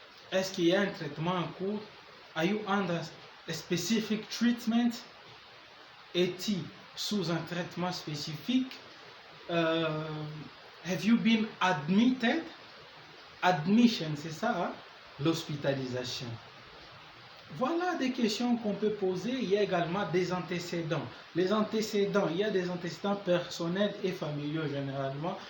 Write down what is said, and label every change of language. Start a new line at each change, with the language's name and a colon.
French: Est-ce qu'il y a un traitement en cours?
English: Are you under a specific treatment?
French: Es-tu sous un traitement spécifique?
English: Have you been admitted?
French: Admission, c'est ça, hein? L'hospitalisation. Voilà des questions qu'on peut poser. Il y a également des antécédents. Les antécédents, il y a des antécédents personnels et familiaux généralement.